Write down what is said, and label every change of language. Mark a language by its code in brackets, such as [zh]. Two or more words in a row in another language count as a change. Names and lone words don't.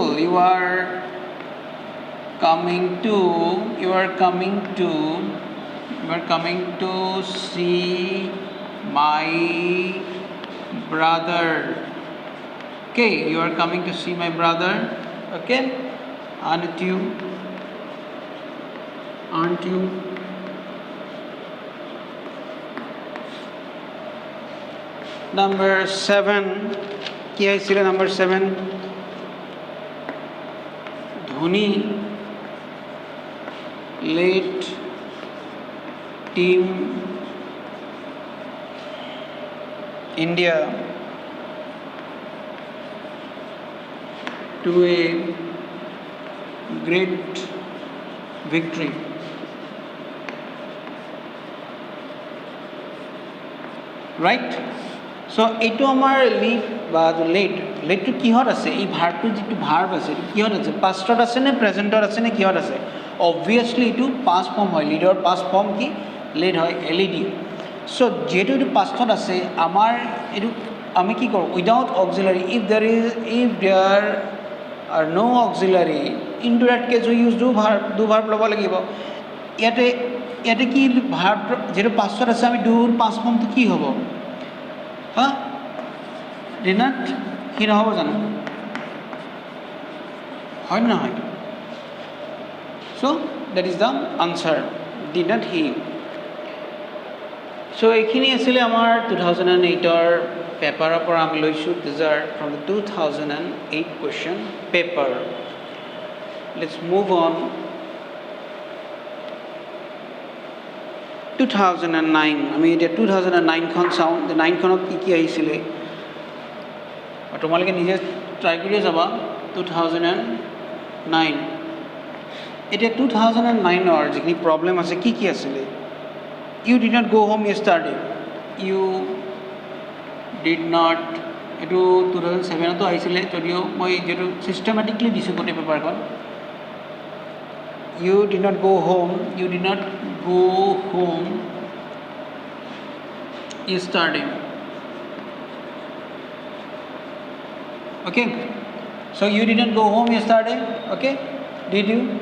[en] You are coming to see my brother. Okay, you are coming to see my brother. Okay, aren't you? Number 7. [as] কি আছিল [en] number 7 Dhoni led team India to a great victory right So, [as] এইটো আমাৰ লিড বা লেটটো কিহত আছে এই ভাৰ্বটো যিটো ভাৰ্ব আছে এইটো কিহত আছে পাষ্টত আছে নে প্ৰেজেণ্টত আছে নে কিহত আছে অবভিয়াছলি এইটো [en] past form [as] হয় লিডৰ [en] past form [as] কি লেড হয় LED চ' যিহেতু এইটো পাষ্টত আছে আমাৰ এইটো আমি কি কৰোঁ [en] without auxiliary if there are no auxiliary into that case we use do verb [as] ল'ব লাগিব ইয়াতে কি ভাৰ্ব যিহেতু পাষ্টত আছে আমি [en] do-r past form-to [as] কি হ'ব [en] Did not he [as] নহ'ব জানো হয় নহয় [en] So that is the answer did not he [as] So এইখিনি আছিলে আমাৰ 2008 পেপাৰৰ পৰা আমি লৈছোঁ [en] these are from the 2008 question paper let's move on [as] 2009 আমি এতিয়া 2009 খন চাওঁ 9 খনত কি আহিছিলে আৰু তোমালোকে নিজে ট্ৰাই কৰি যাবা 2009 এতিয়া 2009 ৰ যিখিনি প্ৰবলেম আছে কি আছিলে [en] you did not go home yesterday you did not [as] এটো 2007 তো আহিছিলে যদিও মই যেটো সিস্টেমেটিকলি দিছো গোটে পেপাৰখন [en] you did not go home yesterday okay so you didn't go home yesterday okay did you